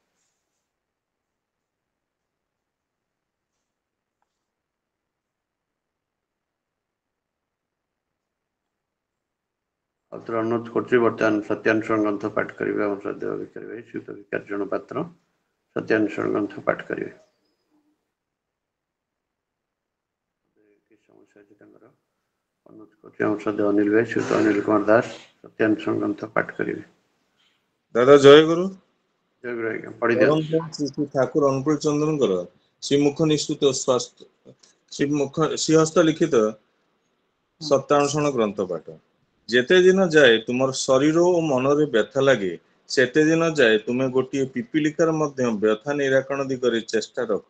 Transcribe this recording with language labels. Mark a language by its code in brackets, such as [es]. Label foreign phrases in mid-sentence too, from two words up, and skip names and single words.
[or] ଆଉଥରେ ଅନୁରୋଧ କରୁଛି ବର୍ତ୍ତମାନ ସତ୍ୟାନୁଷ୍ଠାନ ଗ୍ରନ୍ଥ ପାଠ କରିବେ ଆମର ଶ୍ରଦ୍ଧେୟ ଭିକାରୀ ଭାଇ ସୁତ ବିକାରଚରଣ ପାତ୍ର ସତ୍ୟାନୁଷ୍ଠାନ ଗ୍ରନ୍ଥ ପାଠ କରିବେ। କି ସମସ୍ୟା ଅଛି ତାଙ୍କର ଅନୁରୋଧ କରୁଛି ଆମର ଶ୍ରଦ୍ଧେୟ ଅନିଲ ଭାଇ ସୁତ ଅନିଲ କୁମାର ଦାସ ସତ୍ୟାନୁଷ୍ଠାନ ଗ୍ରନ୍ଥ ପାଠ କରିବେ। [hi] दादा जय गुरु। [or] ଜୟ ଗୁରୁ ଆଜ୍ଞା ପଢି ଦିଅନ୍ତୁ। ଶ୍ରୀ ଠାକୁର ଅନୁକୂଳ ଚନ୍ଦ୍ରଙ୍କର ଶ୍ରୀମୁଖ ନିଶ୍ଚିତ ସ୍ୱାସ୍ଥ୍ୟ ଶ୍ରୀହସ୍ତ ଲିଖିତ ସତ୍ୟାନୁସରଣ ଗ୍ରନ୍ଥ ପାଠ। ଯେତେ ଦିନ ଯାଏ ତୁମର ଶରୀର ଓ ମନରେ ବ୍ୟଥା ଲାଗେ, ସେତେ ଦିନ ଯାଏ ତୁମେ ଗୋଟିଏ ପିପିଲିକାର ମଧ୍ୟ ବ୍ୟଥା ନିରାକରଣ ଦିଗରେ ଚେଷ୍ଟା ରଖ।